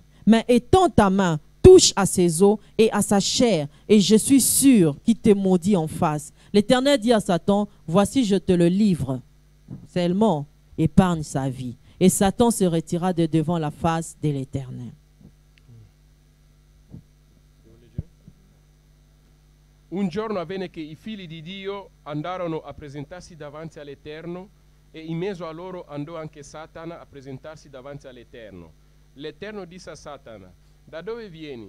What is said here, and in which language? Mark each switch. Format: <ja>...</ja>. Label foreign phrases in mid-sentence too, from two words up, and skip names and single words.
<fr>Mais étends ta main, touche à ses os et à sa chair, et je suis sûr qu'il te maudit en face. L'Éternel dit à Satan, voici je te le livre. Seulement, épargne sa vie. Et Satan se retira de devant la face de l'Éternel.</fr> <it>Un giorno avvenne che i figli di Dio andarono a presentarsi davanti all'Eterno e in mezzo a loro andò anche Satana a presentarsi davanti all'Eterno. L'Eterno disse a Satana, da dove vieni?</it>